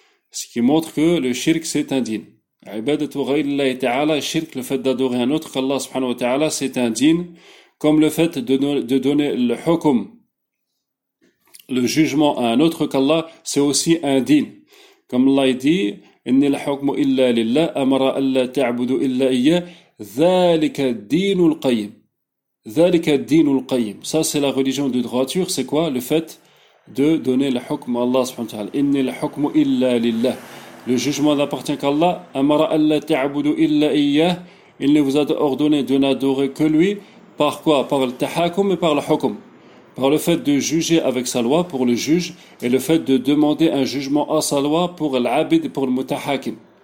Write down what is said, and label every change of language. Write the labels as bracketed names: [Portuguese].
[French] Ce qui montre que le shirk, c'est un din. [Arabic] Ibadatu ghayrillahi ta'ala, [French] shirk, le fait d'adorer un autre qu'Allah subhanahu wa ta'ala, c'est un din. Comme le fait de donner le hukum, le jugement à un autre qu'Allah, c'est aussi un din. Comme Allah dit, [Arabic] إِنِّ الْحُكْمُ إِلَّا لِلَّهِ أَمَرَ أَلَّا تَعْبُدُوا إِلَّا إِيَّا ذَلِكَ الدِّينُ الْقَيِّمُ ذَلِكَ الدِّينُ الْقَيِّمُ. [French] Ça, c'est la religion de droiture. C'est quoi? Le fait de donner le hukm à Allah subhanahu wa ta'ala. [Arabic] إِنِّ الْحُكْمُ إِلَّا لِلَّهِ. [French] Le jugement n'appartient qu'à Allah. [Arabic] أَمَرَ أَلَّا تَعْبُدُوا إِلَّا إِيَّا. [French] Il ne vous a ordonné de n'adorer que lui. Par quoi? Par le tahakum et par le hukm. Par le fait de juger avec sa loi pour le juge et le fait de demander un jugement à sa loi pour l'abid, pour le mutahakim.